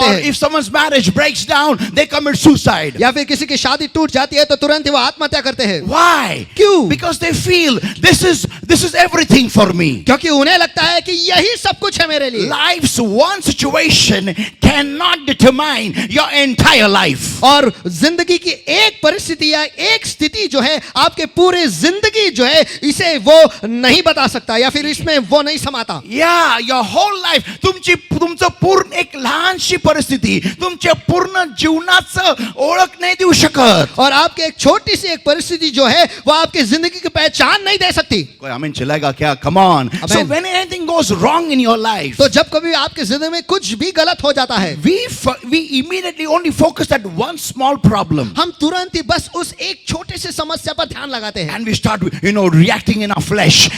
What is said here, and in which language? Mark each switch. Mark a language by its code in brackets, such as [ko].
[en] Or [hi] हैं, [en] if someone's marriage breaks down, they commit suicide. [hi] या फिर किसी की शादी टूट जाती है तो तुरंत ही वो आत्महत्या करते हैं। [en] Why? [hi] क्यों? [en] Because they feel this is everything for me. [hi] क्योंकि उन्हें लगता है कि यही सब कुछ है मेरे लिए। [en] Life's one situation cannot determine your entire life. [hi] और जिंदगी की एक परिस्थिति या एक स्थिति जो है आपके पूरे जिंदगी जो है इसे वो नहीं बता सकता या फिर इसमें वो नहीं समाता। [en] Yeah, your whole life, [mr] तुमचं पूर्ण एक लहानशी परिस्थिती तुमच्या पूर्ण जीवनाचं ओळख नाही देऊ शकत. [hi] और आपके एक छोटी सी एक परिस्थिति जो है वो आपकी जिंदगी की पहचान नहीं दे सकती। कोई आमीन चलेगा क्या? [en] Come on. So Amen. when anything goes wrong in your life, [hi] तो जब कभी आपकी जिंदगी में कुछ भी गलत हो जाता है [en] we immediately only focus at one small problem. [hi] हम तुरंत ही बस उस एक छोटे से समस्या पर ध्यान लगाते हैं [en] And we start, reacting in our flesh,